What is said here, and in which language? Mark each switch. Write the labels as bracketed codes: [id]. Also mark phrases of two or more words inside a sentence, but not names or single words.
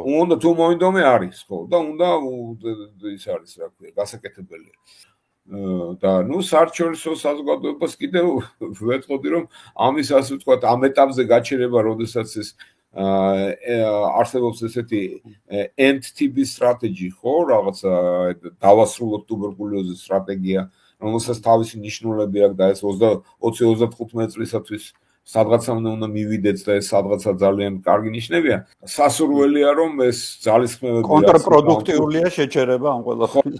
[ka] უნდა თუ მოინდომე არის ხო და უნდა ის არის რა ქვია გასაკეთებელი და ნუ საერთაშორისო საზოგადოებას კიდევ ვეთყოდი რომ ამის ასე ვთქვათ ამ ეტაპზე გაჩერება როდესაც ეს არსებობს ესეთი [en] end-TB strategy [ka] ხო რაღაცა დავასრულოთ ტუბერკულოზის სტრატეგია რომელსაც თავისი ნიშნულები აქვს და ეს 20-25 წლისათვის სადღაცა უნდა მივიდეთ და ეს სადღაცა ძალიან კარგი ნიშნებია სასურველია რომ ეს ძალისხმევები კონტრპროდუქტიულია შეჩერება ამ ყველაფერს